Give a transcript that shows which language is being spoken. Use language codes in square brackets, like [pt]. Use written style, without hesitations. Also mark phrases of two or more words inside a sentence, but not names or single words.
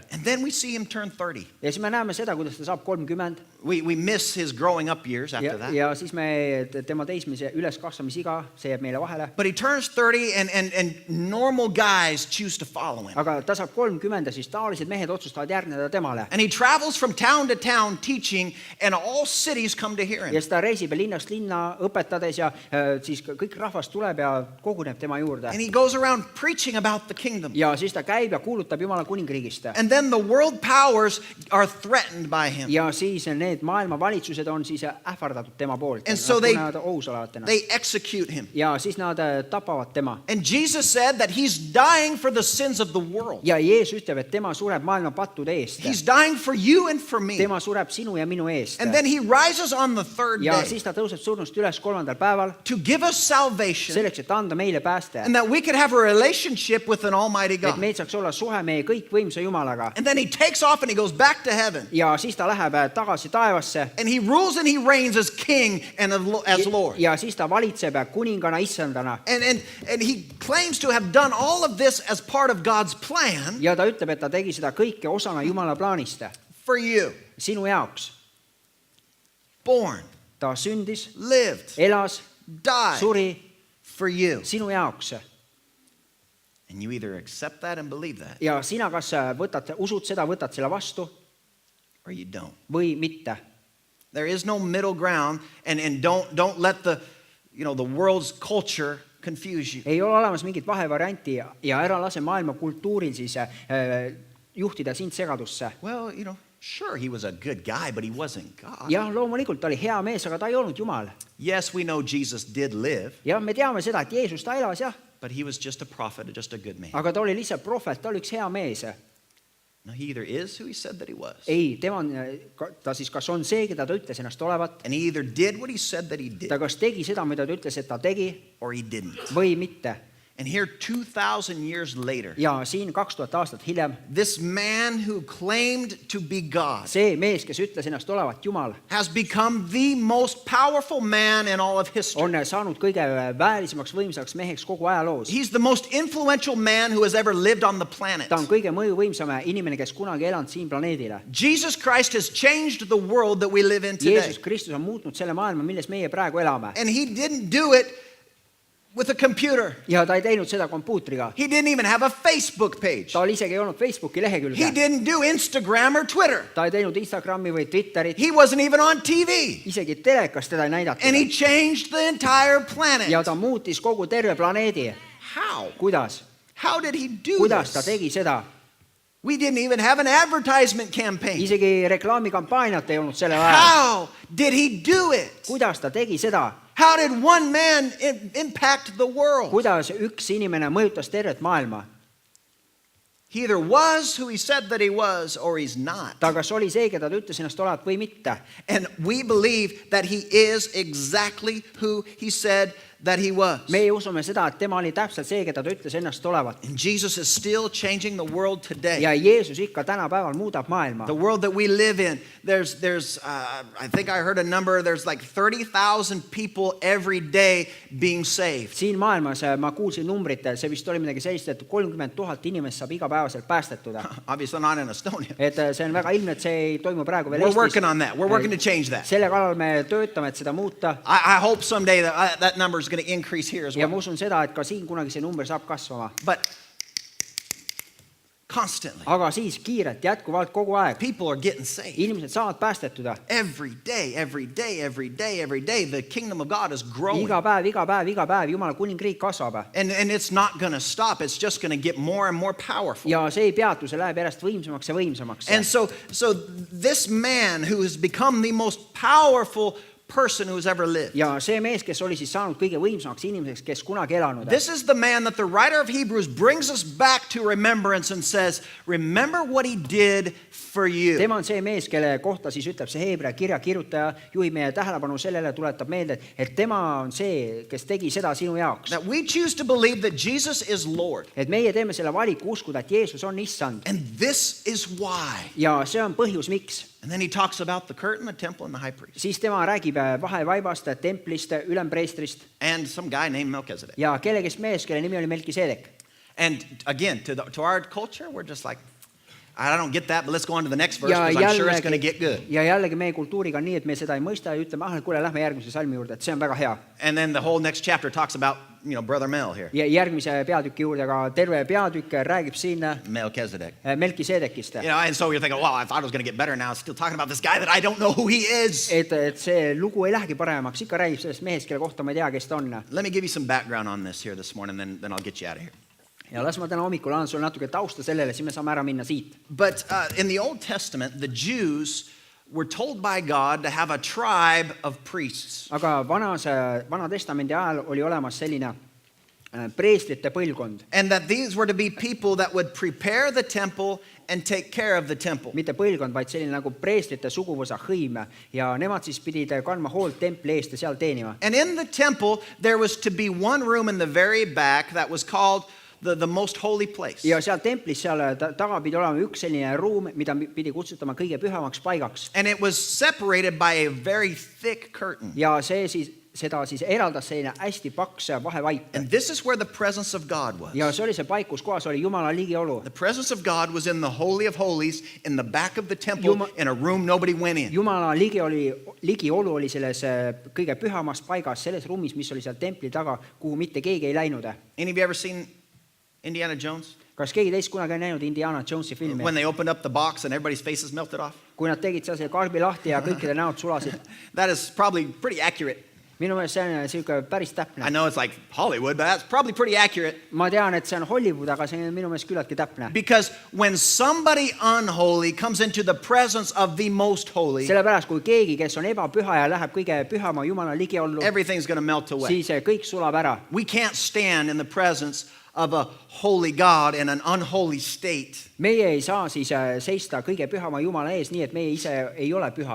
[en] And then we see him turn 30. [et] ja siis me näeme seda, kuidas ta saab 30. [en] We miss his growing up years after that. [et] ja siis me tema teismise üleskasvamisiga, see jääb meile vahele. [en] But he turns 30 and normal guys choose to follow him. [et] aga ta saab 30 ja siis taolised mehed otsustavad järgneda temale. [en] And he travels from town to town teaching, and all cities come to hear him. [et] ja siis ta reisib linnast linna õpetades ja siis kõik rahvas tuleb ja koguneb tema juurde. [en] And he goes around preaching about the kingdom. [et] ja siis ta käib ja kuulutab Jumala kuningriigist. [en] And then the world powers are threatened by him. [et] ja siis need maailma valitsused on siis ähvardatud tema poolt. [en] And so they execute him. [et] ja siis nad tapavad tema. [en] And Jesus said that he's dying for the sins of the world. [et] ja Jeesus ütleb, et tema sureb maailma pattude eest. [en] He's dying for you and for me. [et] tema sureb sinu ja minu eest. [en] And then he rises on the third [et] ja [en] day [et] siis ta tõuseb surnust üles 3. päeval. [en] to give us salvation. [et] selleks, et anda meile pääste. [en] And that we could have a relationship with an almighty [et] et [en] God. [et] meil saaks olla suhe meie kõikvõimsa Jumalaga. [en] And then he takes off and he goes back to heaven. [et] ja siis ta läheb tagasi taevasse. [en] And he rules and he reigns as king and as Lord. [et] ja siis ta valitseb kuningana, issandana. [en] And he claims to have done all of this as part of God's plan. [et] ja ta ütleb, et ta tegi seda kõike osana Jumala plaanist. [en] For you. [et] sinu jaoks. [en] Born. [et] ta sündis. [en] Lived. [et] elas. [en] Died. [et] suri. [en] For you. [et] sinu jaoks. [en] And you either accept that and believe that. [et] ja sina kas usud seda, võtad selle vastu. [en] Or you don't. [et] või mitte. [en] There is no middle ground, and don't let the world's culture confuse you. [et] Ei ole olemas mingit vahevarianti ja ära lase maailma kultuuril siis juhtida sind segadusse. [en] Well, sure, he was a good guy, but he wasn't God. [et] Jah, loomulikult ta oli hea mees, aga ta ei olnud Jumal. [en] Yes, we know Jesus did live, [et] Ja me teame seda, et Jeesus ta elas, jah, [en] but he was just a prophet, just a good man. [et] aga ta oli lihtsalt prohvet, ta oli üks hea mees. [en] No, he either is who he said that he was, [et] Ei, ta siis kas on see, keda ta ütles ennast olevat, [en] and he either did what he said that he did, [et] ta kas tegi seda, mida ta ütles, et ta tegi, [en] or he didn't. [et] või mitte. [en] And here, 2,000 years later, [et] Ja siin 2000 aastat hiljem, [en] this man who claimed to be God [et] see mees, kes ütles ennast olevat Jumal, [en] has become the most powerful man in all of history. [et] on saanud kõige väelisemaks võimsaks meheks kogu ajaloos. [en] He's the most influential man who has ever lived on the planet. [et] Ta on kõige mõjuvõimsam inimene, kes kunagi elanud siin planeedile. [en] Jesus Christ has changed the world that we live in today. [et] Jeesus Kristus on muutnud selle maailma, milles meie praegu elame. [en] And he didn't do it with a computer. [et] Ja ta ei teinud seda kompuutriga. [en] He didn't even have a Facebook page. [et] Tal isegi ei olnud Facebooki [en] He [et] lehekülge. [en] didn't do Instagram or Twitter. [et] Ta ei teinud Instagrami või Twitterit. [en] He wasn't even on TV. [et] Isegi telekas teda ei näidatud. [en] And he changed the entire planet. [et] Ja ta muutis kogu terve planeedi. [en] How? [et] Kuidas? [en] How did he do [et] Kuidas ta [en] this? [et] tegi seda? [en] We didn't even have an advertisement campaign. [et] Isegi reklaamikampaaniat ei olnud sellel ajal. [en] How did he do it? [et] Kuidas ta tegi seda? [en] How did one man impact the world? [et] Kuidas üks inimene mõjutas tervet maailma? [en] He either was who he said that he was, or he's not. [et] Ta kas oli see, keda ta ütles ennast olevat või mitte. [en] And we believe that he is exactly who he said that he was. [et] Meie usume seda, et tema oli täpselt see, keda ta ütles ennast olevat. [en] And Jesus is still changing the world today. [et] Ja Jeesus ikka tänapäeval muudab maailma. [en] The world that we live in, there's I think I heard a number, there's like 30,000 people every day being saved. [et] Siin maailmas ma kuulsin numbrit, see vist oli midagi sellist, et 30,000 inimest saab igapäevaselt päästetuda. [en] Obviously not in Estonia. [et] Et see on väga ilmne, et see ei toimu praegu veel [en] We're [et] Eestis. [en] working on that. We're working to change that. [et] Selle kallal me töötame, et seda muuta. [en] I hope someday that number is going to increase here as [et] Ja [en] well. [et] ma usun seda, et ka siin kunagi see number saab kasvama. [en] But constantly, [et] Aga siis kiirelt, jätkuvalt kogu aeg. [en] people are getting saved. [et] Inimesed saavad päästetuda. [en] Every day, every day, every day, every day, the kingdom of God is growing. [et] Iga päev, Jumala kuningriik kasvab. [en] And it's not going to stop. It's just going to get more and more powerful. [et] Ja see ei peatu, see läheb järjest võimsamaks ja võimsamaks. [en] And so this man who has become the most powerful person who's ever lived. [et] Ja see mees, kes oli siis saanud kõige võimsamaks inimeseks, kes kunagi elanud. [en] This is the man that the writer of Hebrews brings us back to remembrance and says, remember what he did for you. [et] Tema on see mees, kelle kohta siis ütleb see Heebrea kirja kirjutaja, juhib meie tähelepanu sellele, tuletab meelde, et tema on see, kes tegi seda sinu jaoks. [en] That we choose to believe that Jesus is Lord. [et] Et meie teeme selle valiku uskuda, et Jeesus on issand. [en] And this is why. [et] Ja see on põhjus, miks. [en] And then he talks about the curtain, the temple, and the high priest. [et] Siis tema räägib vahevaibast, templist, ülempreestrist [en] And some guy named Melchizedek. [et] ja kellegist mees, kelle nimi oli Melkisedek. [en] And again, to our culture, we're just like, I don't get that, but let's go on to the next verse [et] Ja [en] because I'm sure it's going to get good. [et] ja jällegi meie kultuuriga on nii, et me seda ei mõista ja ütleme, kuule, lähme järgmise salmi juurde, et see on väga hea. [en] And then the whole next chapter talks about, Brother Mel here. [et] Ja järgmise peatüki juurde, aga terve peatükk räägib siin Melchizedek. Melkisedekist. [en] And so you're thinking, well, I thought it was going to get better now. It's still talking about this guy that I don't know who he is. [et] Et see lugu ei lähegi paremaks, ikka räägib sellest mehest, kelle kohta ma ei tea, kes ta on. [en] Let me give you some background on this here this morning, then I'll get you out of here. [et] Ja las ma täna hommikul annan sulle natuke tausta sellele, siis me saame ära minna siit. [en] But in the Old Testament, the Jews were told by God to have a tribe of priests. [et] Aga vana testamendi ajal oli olemas selline preestrite põlvkond. [en] And that these were to be people that would prepare the temple and take care of the temple. [et] Mitte põlvkond, vaid selline nagu preestrite suguvõsa hõim. Ja nemad siis pidid kandma hoolt templi eest ja seal teenima. [en] And in the temple, there was to be one room in the very back that was called the most holy place. [et] Ja seal templis seal taga pidi olema üks selline ruum, mida pidi kutsutama kõige pühamaks paigaks. [en] And it was separated by a very thick curtain. [et] Ja seda siis eraldas selline hästi paks vahevaip. [en] And this is where the presence of God was. [et] Ja see oli see paik, kus kohas oli Jumala ligiolu. [en] The presence of God was in the Holy of Holies, in the back of the temple, in a room nobody went in. [et] Jumala ligiolu oli selles kõige pühamas paigas, selles ruumis, mis oli seal templi taga, kuhu mitte keegi ei läinud. [en] Any of you ever seen Indiana Jones? [et] Kas keegi teist kunagi on näinud Indiana Jonesi filmi? [en] When they opened up the box and everybody's faces melted off? [et] Kui nad tegid selle karbi lahti ja kõikide näod sulasid. [en] That is probably pretty accurate. [et] Minu meelest see on selline päris [en] I [et] täpne. [en] know it's like Hollywood, but that's probably pretty accurate. [et] Ma tean, et see on Hollywood, aga see on minu meelest küllaltki täpne. [en] Because when somebody unholy comes into the presence of the most holy, [et] Sellepärast, kui keegi, kes on ebapüha ja läheb kõige pühama Jumala ligiollu, [en] everything's going to melt away. [et] siis kõik sulab ära. [en] We can't stand in the presence of a holy God in an unholy state. [et] Meie ei saa siis seista kõige pühama Jumala ees nii, et meie ise ei ole pühad.